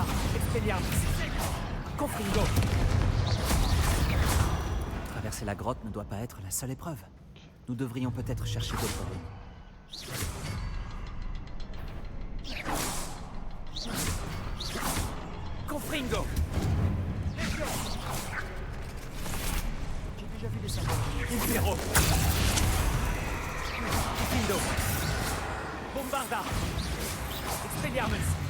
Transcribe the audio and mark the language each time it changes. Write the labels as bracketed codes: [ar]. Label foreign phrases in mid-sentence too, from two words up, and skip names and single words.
[fr] Expelliarmus. Confringo. Traverser la grotte ne doit pas être la seule épreuve. Nous devrions peut-être chercher d'autres ruines. Confringo. J'ai déjà vu des symboles. Zero. Diffindo. Bombarda. Expelliarmus.